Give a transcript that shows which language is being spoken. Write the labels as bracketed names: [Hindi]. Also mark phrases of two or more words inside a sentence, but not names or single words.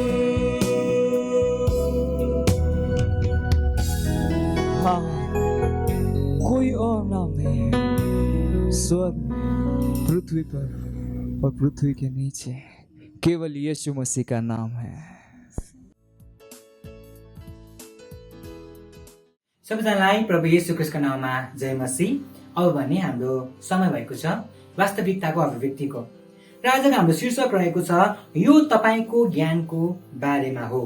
[Hindi] हाँ, कोई और नाम नहीं है स्वर्ग में, पृथ्वी पर और पृथ्वी के नीचे, केवल यीशु मसीह का नाम है। [Nepali] सबैजनालाई प्रभु येशू ख्रीष्टको नाममा जय मसीह। अब भने हाम्रो समय भएको छ वास्तविकताको अभिव्यक्तिको र आजको हाम्रो शीर्षक रहेको छ यो तपाईको ज्ञानको बारेमा हो।